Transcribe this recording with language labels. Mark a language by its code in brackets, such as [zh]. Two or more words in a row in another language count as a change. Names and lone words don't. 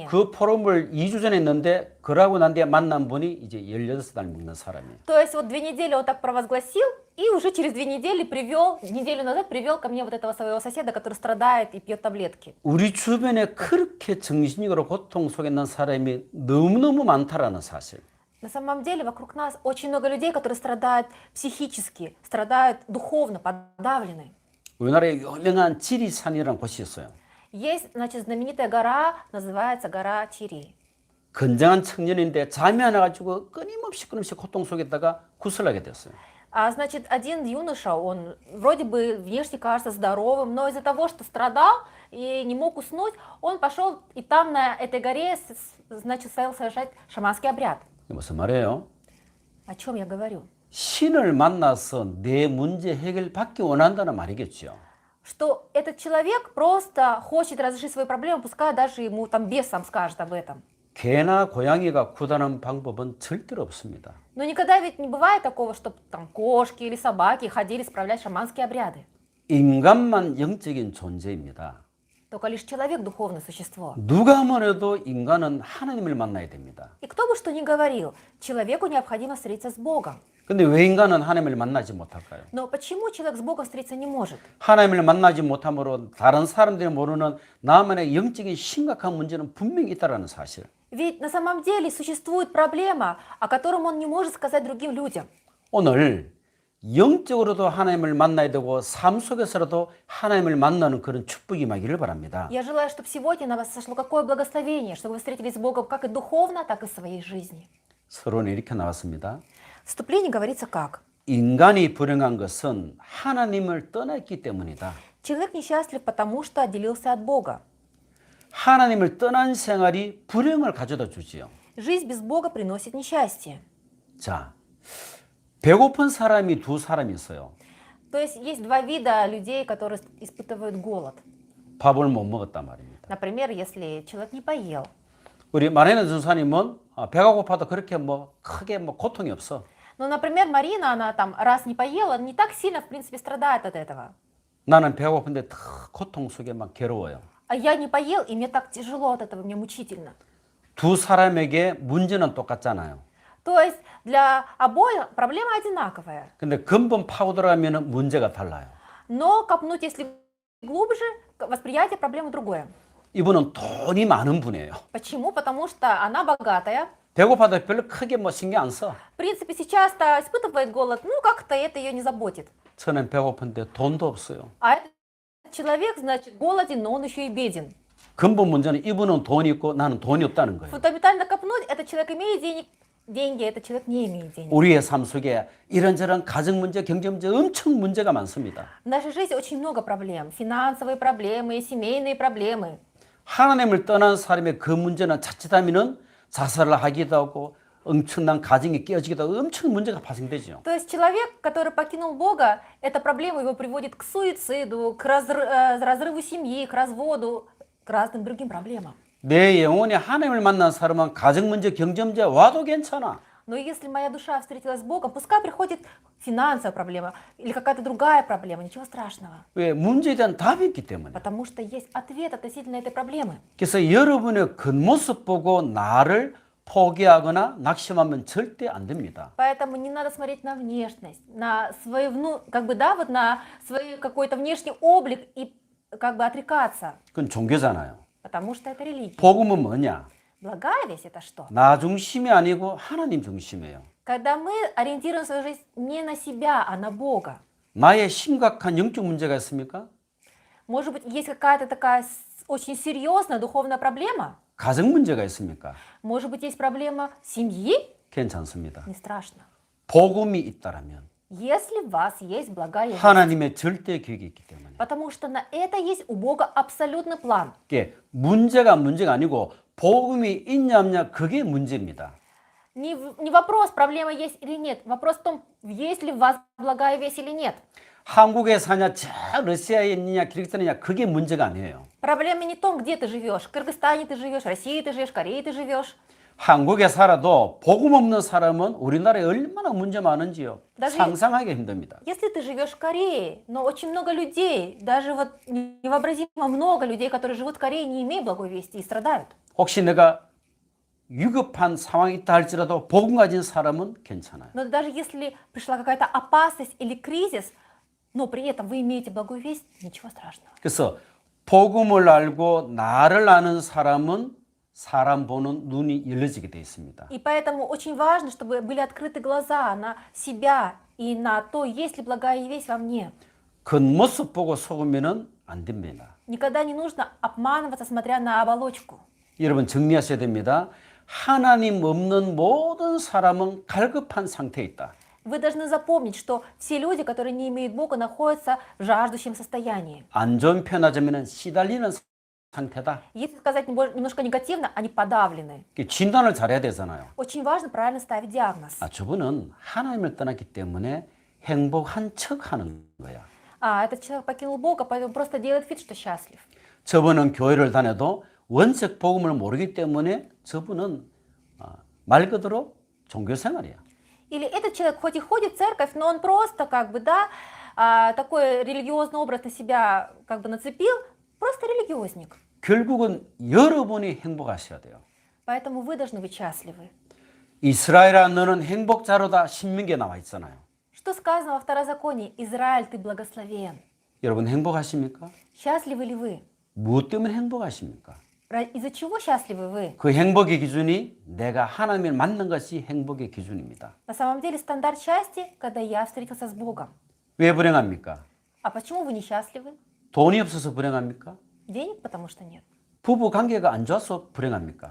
[ko] 그 포럼을 2주 전에 했는데 그러고 난 뒤에 만난 분이 이제 16살 먹는 사람이에요. [ru] То есть вот 2 недели он так провозгласил, и уже через 2 недели неделю назад привел ко мне вот этого своего соседа, который страдает и пьет таблетки. [ko] 우리 주변에 그렇게 정신적으로 고통 속에 있는 사람이 너무너무 많다라는 사실. [ru] На самом деле вокруг нас очень много людей, которые страдают психически, страдают духовно, подавлены. [ko] 우리나라에 유명한 지리산이라는 곳이 있어요. [ru] Есть, значит, знаменитая гора, называется гора Чири. [ko] 건장한 청년인데 잠이 안 와가지고 끊임없이 고통 속에 있다가 구슬하게 됐어요. [ru] Значит, один юноша, он вроде бы внешне кажется здоровым, но из-за того, что страдал и не мог уснуть, он пошел и там на этой горе, значит, стал совершать шаманский обряд. [ko] 이게 무슨 말이에요? [ru] О чем я говорю? [ko] 신을 만나서 내 문제 해결받기 원한다는 말이겠죠. [ru] Что этот человек просто хочет разрешить свою проблему, пускай даже ему там бес сам скажет об этом. [ko] 개나 고양이가 구다는 방법은 절대로 없습니다. [ru] Но никогда ведь не бывает такого, чтобы там кошки или собаки ходили справлять шаманские обряды. [ko] 인간만 영적인 존재입니다. [ru] Только лишь человек духовное существо. [ko] 누가 뭐래도 인간은 하나님을 만나야 됩니다. [ru] И кто бы что ни говорил, человеку необходимо встретиться с Богом. [ko] 근데 왜 인간은 하나님을 만나지 못할까요? [ru] Но почему человек с Богом встретиться не может? [ko] 하나님을 만나지 못함으로 다른 사람들이 모르는 나만의 영적인 심각한 문제는 분명히 있다는 사실. [ru] Ведь на самом деле существует проблема, о котором он не может сказать другим людям. [ko] 오늘 영적으로도 하나님을 만나야 되고 삶 속에서라도 하나님을 만나는 그런 축복이 임하기를 바랍니다. [ru] Я желаю, чтобы сегодня на вас сошло какое благословение, чтобы вы встретились с Богом как и духовно, так и в своей жизни. [ko] 서론에 이렇게 나왔습니다. [ru] В вступлении говорится как? [ko] 인간이 불행한 것은 하나님을 떠났기 때문이다. [ru] Человек несчастлив, потому что отделился от Бога. [ko] 하나님을 떠난 생활이 불행을 가져다 주지요. [ru] Жизнь без Бога приносит несчастье. [ko] 자, 배고픈 사람이 두 사람이 있어요. [ru] То есть есть два вида людей, которые испытывают голод. [ko] 밥을 못 먹었단 말입니다. [ru] Например, если человек не поел. [ko] 우리 마레나 전사님은 배가 고파도 그렇게 크게 고통이 없어. [ru] Но, например, Марина, она там раз не поела, не так сильно, в принципе, страдает от этого. [ko] 나는 배가 고픈데 더 고통 속에 막 괴로워요. [ru] А я не поел, и мне так тяжело от этого, мне мучительно. [ko] 두 사람에게 문제는 똑같잖아요. [ru] То есть для обоих проблема одинаковая. [ko] 근데 근본 파고 들어가면 문제가 달라요. [ru] Но копнуть, если глубже, восприятие проблемы другое. [ko] 이분은 돈이 많은 분이에요. [ru] Почему? Потому что она богатая. [ko] 배고파도 별로 크게 신경 안 써. [ru] В принципе, сейчас-то испытывает голод, ну как-то это ее не заботит. [ko] 저는 배고픈데 돈도 없어요. [ru] А этот человек, значит, голоден, но он еще и беден. [ko] 근본 문제는 이분은 돈이 있고 나는 돈이 없다는 거예요. [ru] Фундаментально копнуть, этот человек имеет деньги, этот человек не имеет денег. [ko] 우리의 삶 속에 이런저런 가정 문제, 경제 문제 엄청 문제가 많습니다. [ru] В нашей жизни очень много проблем. Финансовые проблемы, семейные проблемы. [ko] 하나님을 떠난 사람의 그 문제는 자칫하면 자살을 하기도 하고 엄청난 가정이 깨어지기도 하고 엄청 문제가 발생되죠. [ru] То есть человек, который покинул Бога, эта проблема его приводит к суициду, к разрыву семьи, к разводу, к разным другим проблемам. [ko] 내 영혼이 하나님을 만난 사람은 가정 문제, 경제 문제 와도 괜찮아. [ru] Но если моя душа встретилась с Богом, пускай приходит финансовая проблема или какая-то другая проблема, ничего страшного. [ko] 왜? 문제에 대한 답이 있기 때문에. [ru] Потому что есть ответ относительно этой проблемы. [ko] 그래서 여러분의 겉모습 보고 나를 포기하거나 낙심하면 절대 안 됩니다. [ru] Поэтому не надо смотреть на внешность, на свой, вот на свой какой-то внешний облик и как бы отрекаться. [ko] 그건 종교잖아요. [ru] Потому что это религия. [ko] 복음은 뭐냐? [ru] Благая весть это что? [ko] 나 중심이 아니고 하나님 중심이에요. [ru] Когда мы ориентируем свою жизнь не на себя, а на Бога. [ko] 나의 심각한 영적 문제가 있습니까? [ru] Может быть, есть какая-то такая очень серьезная духовная проблема? [ko] 가정 문제가 있습니까? [ru] Может быть, есть проблема семьи? [ko] 괜찮습니다. [ru] Не страшно. [ko] 복음이 있다라면 [ru] Если в вас есть благая весть. [ko] 하나님의 절대 계획이 있기 때문에. [ru] Потому что на это есть у Бога абсолютный план. [ko] 이게 문제가 아니고 복음이 있냐 없냐 그게 문제입니다. [ru] Не вопрос, проблема есть или нет. Вопрос в том, есть ли в вас благая весть или нет. [ko] 한국에 사냐, 저 러시아에 있느냐, 키르기스탄에 있느냐 그게 문제가 아니에요. [ru] Проблема не в том, где ты живешь. В Кыргызстане ты живешь, в России ты живешь, в Корее ты живешь. [ko] 한국에 살아도 복음 없는 사람은 우리나라에 얼마나 문제 많은지요. 나중에- 상상하기 힘듭니다. [ru] Если ты живешь в Корее, но очень много людей, даже вот невообразимо много людей, которые живут в Корее, не имея благой вести и страдают. [ko] 혹시 내가 위급한 상황이 있다 할지라도 복음 가진 사람은 괜찮아요. [ru] Но даже если пришла какая-то опасность или кризис, но при этом вы имеете благую весть, ничего страшного. [ko] 그래서 복음을 알고 나를 아는 사람은 사람 보는 눈이 열려지게 되어 있습니다. [ru] И поэтому очень важно, чтобы были открыты глаза на себя и на то, есть ли благая весть во мне. [ko] 겉모습 보고 속으면은 안 됩니다. [ru] Никогда не нужно обманываться, смотря на оболочку. [ko] 여러분 정리하셔야 됩니다. 하나님 없는 모든 사람은 갈급한 상태에 있다. [ru] Вы должны запомнить, что все люди, которые не имеют Бога, находятся в жаждущем состоянии. [ko] 안 좋은 표현하자면 시달리는 상태다. [ru] Если сказать немножко негативно, они подавлены. [ko] 진단을 잘해야 되잖아요. [ru] Очень важно правильно ставить диагноз. [ko] 저분은 하나님을 떠났기 때문에 행복한 척하는 거야. [ru] Этот человек покинул Бога, поэтому просто делает вид, что счастлив. [ko] 저분은 교회를 다녀도 원색 복음을 모르기 때문에 저분은 말 그대로 종교 생활이야. [ru] Или этот человек хоть и ходит в церковь, но он просто такой религиозный образ на себя нацепил, просто религиозник. [ko] 결국은 여러분이 행복하셔야 돼요. [ru] Поэтому вы должны быть счастливы. [ko] 이스라엘아 너는 행복자로다 신명기에 나와 있잖아요. [ru] Что сказано во Второзаконии? Израиль, ты благословен. [ko] 여러분 행복하십니까? [ru] Счастливы ли вы? [ko] 무엇 때문에 행복하십니까? [ru] Из-за чего счастливы вы? [ko] 그 행복의 기준이 내가 하나님을 만난 것이 행복의 기준입니다. [ru] На самом деле стандарт счастья, когда я встретился с Богом. [ko] 왜 불행합니까? [ru] А почему вы несчастливы? [ko] 돈이 없어서 불행합니까? [ru] Денег, потому что нет. [ko] 부부 관계가 안 좋아서 불행합니까?